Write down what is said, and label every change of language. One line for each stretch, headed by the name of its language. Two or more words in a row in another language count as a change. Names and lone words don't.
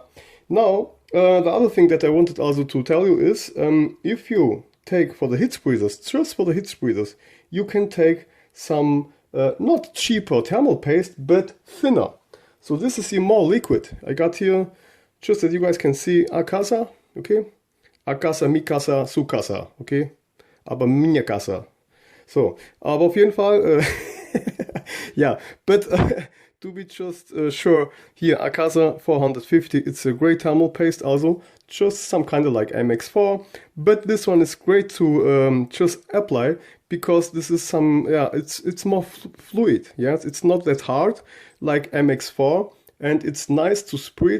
English: Now, the other thing that I wanted also to tell you is, if you take for the heat spreaders, just for the heat spreaders, you can take some not cheaper thermal paste, but thinner. So this is here more liquid. I got here, just that you guys can see,
Spanish: a casa, okay? A casa, mi casa, su casa,
English: okay?
Portuguese: Aber minha casa.
German: So, aber auf jeden Fall,
English: yeah, but to be just sure, here Akasa 450, it's a great thermal paste also, just some kind of like MX4, but this one is great to just apply, because this is some, yeah, it's more fluid, yes, it's not that hard like MX4, and it's nice to spread.